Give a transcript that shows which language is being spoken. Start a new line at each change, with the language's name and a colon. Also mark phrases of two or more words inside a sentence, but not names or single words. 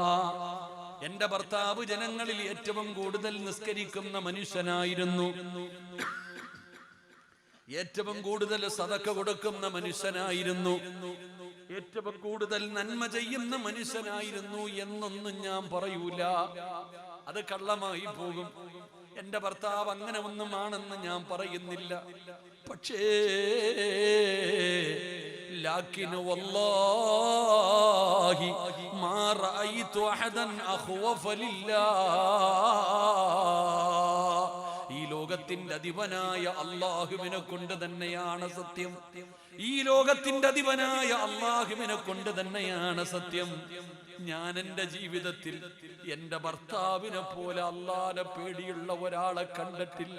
Malayalam: എന്റെ ഭർത്താവ് ജനങ്ങളിൽ ഏറ്റവും കൂടുതൽ നിസ്കരിക്കുന്ന മനുഷ്യനായിരുന്നു, ഏറ്റവും കൂടുതൽ സദഖ കൊടുക്കുന്ന മനുഷ്യനായിരുന്നു, ഏറ്റവും കൂടുതൽ നന്മ ചെയ്യുന്ന മനുഷ്യനായിരുന്നു എന്നൊന്നും ഞാൻ പറയൂല, അത് കള്ളമായി പോകും. എന്റെ ഭർത്താവ് അങ്ങനെ ഒന്നും ആണെന്ന് ഞാൻ പറയുന്നില്ല.
Arabic: പക്ഷേ لكن والله ما رأيت أحدا أخوف لله.
Malayalam: ഈ ലോകത്തിന്റെ അധിപനായ അല്ലാഹുവിനെ കൊണ്ട് തന്നെയാണ് സത്യം, ഈ ലോകത്തിന്റെ അധിപനായ അല്ലാഹുവിനെ കൊണ്ട് തന്നെയാണ് സത്യം. ഞാൻ എന്റെ ജീവിതത്തിൽ എന്റെ ഭർത്താവിനെ പോലെ അല്ലാഹുവിനെ പേടിയുള്ള ഒരാളെ കണ്ടിട്ടില്ല.